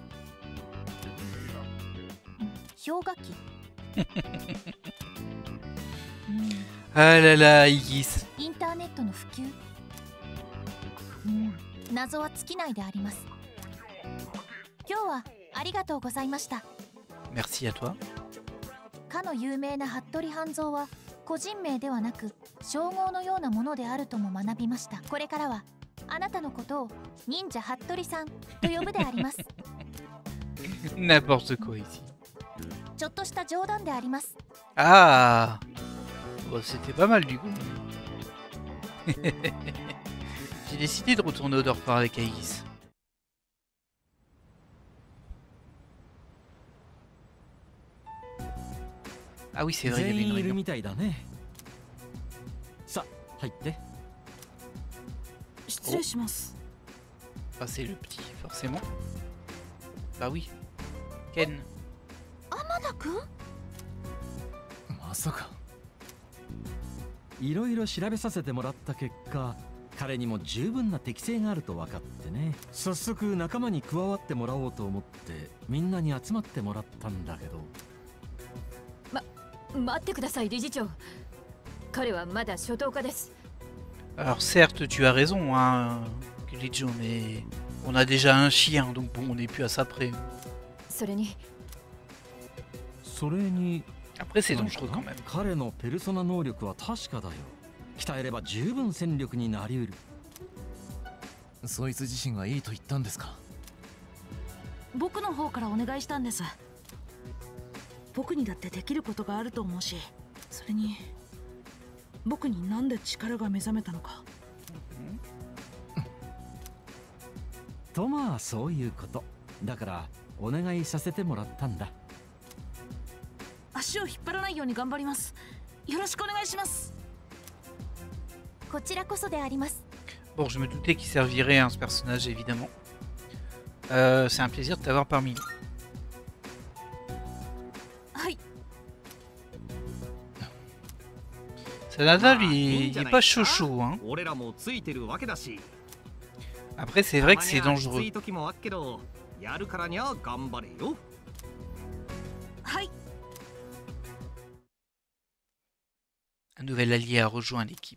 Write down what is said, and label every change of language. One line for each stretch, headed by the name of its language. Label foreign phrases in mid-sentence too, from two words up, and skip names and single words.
Japanese: 氷河期。
French: Ah là là, Aegis.
Japanese: インターネットの普及。謎は尽きないであります。今日はありがとうございました。
French: Merci à toi.
Japanese: かの有名な服部半蔵は個人名ではなく称号のようなものであるとも学びました。これからはあなたのことを忍者服部さんと呼ぶであります。
French: N'importe quoi ici.
Japanese: ちょっとした冗談であります。
French: Ah bon, c'était pas mal du coup. J'ai décidé de retourner au dortoir avec Aïs. Ah oui, c'est vrai, il y avait une réunion. Ah, c'est le petit, forcément. Bah oui. Ken.
Japanese: 天田くん？まさか。いろいろ調べさせてもらった結果、彼にも十分な適性があると分かってね。早速仲間に加わってもらおうと思ってみんなに集まってもらったんだけど。待ってください、理事長。彼はまだ初等科です。
French: Alors certes, tu as raison, hein, Kirijo, mais on a déjà un chien, donc bon, on n'est plus à ça près.
Japanese: それに
French: Après, c'est dangereux quand même.
Japanese: 彼のペルソナ能力は確かだよ。鍛えれば十分戦力になりうる。そいつ自身がいいと言ったんですか？僕の方からお願いしたんです。僕にだってできることがあると思うし、それに僕になんで力が目覚めたのか。とまあそういうこと。だからお願いさせてもらったんだ。足を引っ張らないように頑張ります。よろしくお願いします。こちらこそであります。
French: Bon, je me doutais qu'il servirait, hein, ce personnage, évidemment. C'est un plaisir de t'avoir parmi nous.
Japanese: はい。
French: Sanada, lui, il est pas chaud, hein. Après, c'est vrai que c'est dangereux.
Japanese: はい。
French: Un nouvel allié a rejoint l'équipe.